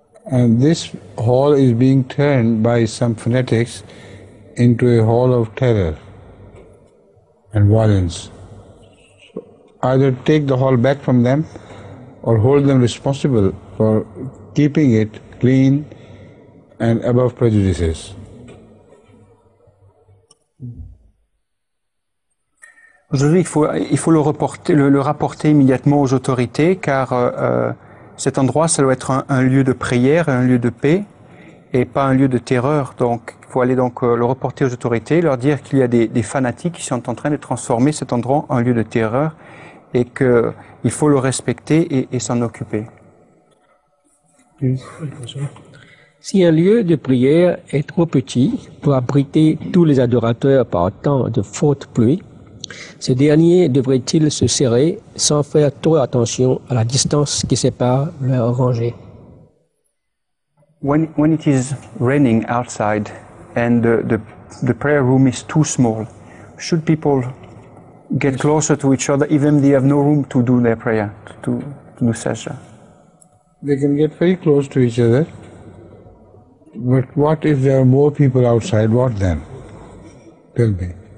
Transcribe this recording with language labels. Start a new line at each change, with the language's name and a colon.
English: And this hall is being turned by some fanatics into a hall of terror and violence. So either take the hall back from them or hold them responsible for keeping it clean and above prejudices.
French: Aujourd'hui, il faut le rapporter immédiatement aux autorités, car cet endroit, ça doit être un lieu de prière, un lieu de paix, et pas un lieu de terreur. Donc, il faut aller le reporter aux autorités, leur dire qu'il y a des fanatiques qui sont en train de transformer cet endroit en lieu de terreur, et qu'il faut le respecter et s'en occuper. Si un lieu de prière est trop petit pour abriter tous les adorateurs par temps de forte pluie, ces derniers devraient-ils se serrer sans faire trop attention à la distance qui sépare leurs rangées?
English: When it is raining outside and the prayer room is too small, should people get closer to each other even if they have no room to do their prayer, to do sajda? They can get very close to each other, but what if there are more people outside? What then? Tell me.